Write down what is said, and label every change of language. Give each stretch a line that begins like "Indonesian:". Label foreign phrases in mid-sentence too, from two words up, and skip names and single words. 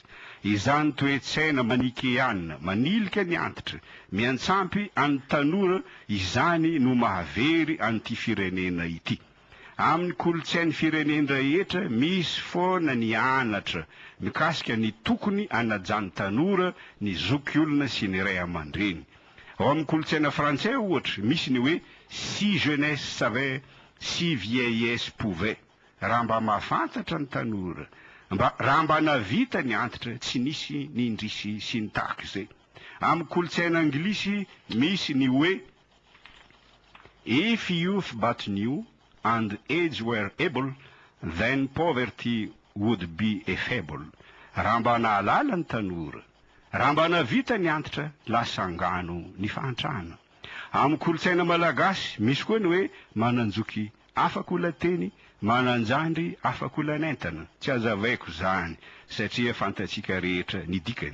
Malagasy: Izany toetsaina manikeanina manilika ny antitra miantsampy an'ny tanora izany no mahavery an'ity firenena ity. Amin'ny kolotsain'ny firenena rehetra misy foana ny anatra mikasika ny tokony anajany tanora ny zokiolona sy ny ray aman-dreny. Ao amin'ny kolotsaina frantsay ohatra misy ny hoe
French: si jeunesse savait si vieillesse pouvait.
Malagasy: Raha mba mahafantatra ny tanora, raha mba navita ny antitra tsy nisy ny indrisy sy ny tahaka izay. Amin'ny kolotsaina anglisy misy ny hoe
English: if youth but knew and age were able, then poverty would be a fable.
Malagasy: Raha mba nahalala ny tanora, raha mba navita ny antitra lasa angano ny fahantrana. Amin'ny kolotsaina malagasy misy koa ny hoe mananjoky afaka olateny, mananjandry afaka olanentana. Tsy azavaiko zany satria fantatsika rehetra ny dikany.